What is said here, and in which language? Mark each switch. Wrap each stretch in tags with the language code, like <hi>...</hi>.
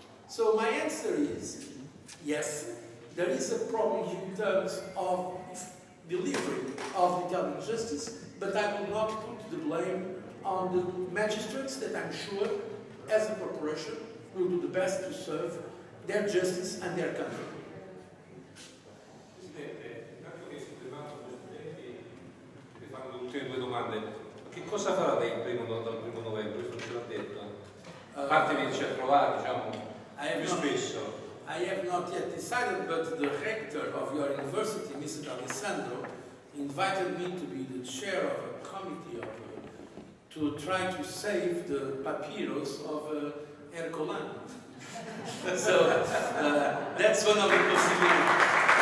<en>So my answer is, yes, there is a problem in terms of delivery of Italian justice, but I will not put the blame on the magistrates that I'm sure, as a corporation, will do the best to serve their justice and their country.</en> <it>Presidente, dato che si fermano gli studenti, vi fanno le ultime due domande. Che cosa farà lei dal 1° novembre? Questo non ce l'ha detto. A parte venirci a trovare, diciamo, più spesso.</it> <en>I have not yet decided, but the rector of your university, Mr. Alessandro, invited me to be the chair of a committee to try to save the papyrus of Ercolano. So that's one of the possibilities.</en>